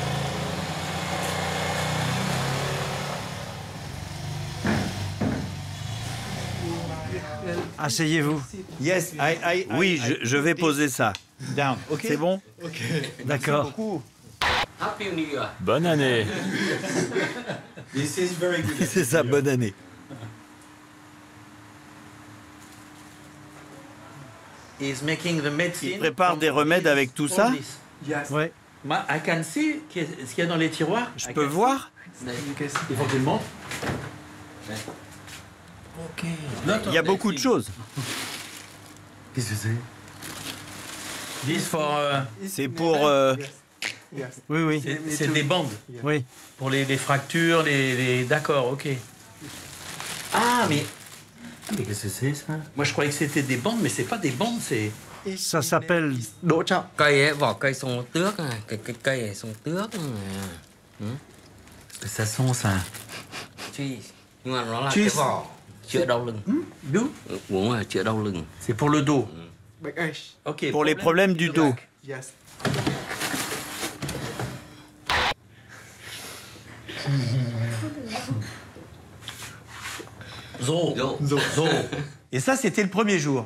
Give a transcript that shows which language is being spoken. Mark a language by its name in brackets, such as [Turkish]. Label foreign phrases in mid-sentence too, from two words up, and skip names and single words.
[French] Asseyez-vous. [English] Yes, [French] Oui, je vais poser ça. [English] Down. Ok. [French] C'est bon? D'accord. Bonne année. [English] This is very good. [French] C'est ça, bonne année. [English] He's making the medicine. [French] Il prépare des remèdes avec tout ça? Oui. [English] I can see [French] ce qu'il y a dans les tiroirs. Je peux voir? Il faut que je le montre. Ok. Il y a beaucoup de choses. Qu'est-ce que c'est? [English] This for. [French] C'est pour... Oui, oui. C'est des bandes. Oui. Pour les fractures, les... D'accord, ok. Ah, mais qu'est-ce que c'est ça? Moi, je croyais que c'était des bandes, mais c'est pas des bandes, c'est... Ça s'appelle... [Vietnamese] Đỗ trọng. Cây ấy, vỏ cây xong nó tước này, cái cây này xong tước này. [French] Ça sent ça. [English] Cheese. [Vietnamese] Nhưng mà nó là cái vỏ chữa đau lưng. Đúng. Uống là chữa đau lưng. [French] C'est pour le dos. Ok. Pour les problèmes du dos. Et ça, c'était le premier jour.